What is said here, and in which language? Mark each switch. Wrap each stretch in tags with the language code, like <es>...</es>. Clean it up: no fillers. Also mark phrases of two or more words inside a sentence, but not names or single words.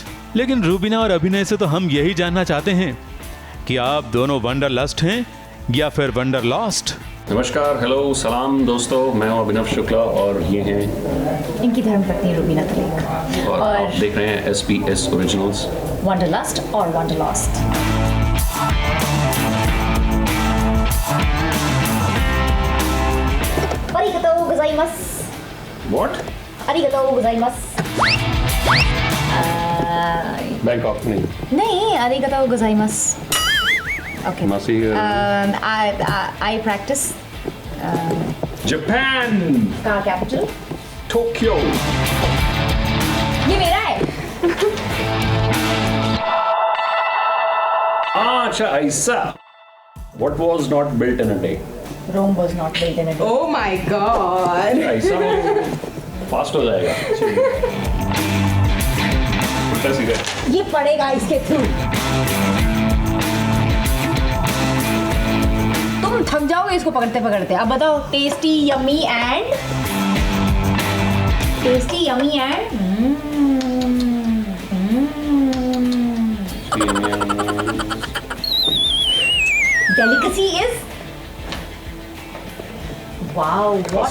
<hi>लेकिन रुबीना और अभिनय से तो हम यही जानना चाहते हैं कि आप दोनों वंडरलस्ट हैं या फिर वंडरलॉस्ट। नमस्कार, हेलो, सलाम दोस्तों। मैं हूँ अभिनव शुक्ला और ये हैं इनकी धर्मपत्नी रुबीना दिलेक और आप देख रहे हैं SBS ओरिजिनल्स वंडरलस्ट और वंडरलॉस्ट।</hi> <ja>Arigatou gozaimasu.</ja> <en>What?</en> <ja>Arigatou gozaimasu.</ja> <hi>बैंकॉक नहीं,</hi> <ja>arigatou gozaimasu.</ja> <en>Okay.</en> <hi>मासी</hi> <en>I practice.</en> <hi>जापान का कैपिटल? टोक्यो। ये मेरा है। अच्छा ऐसा।</hi> <en>What was not built in a day? Rome was not built in a day. Oh my God!</en> <hi>ऐसा फास्ट हो जाएगा। उल्टा सीधा। ये पड़ेगा इसके थ्रू। तुम थक जाओगे इसको पकड़ते पकड़ते।</hi> <en>अब बताओ, tasty yummy and delicacy is wow, what?</en>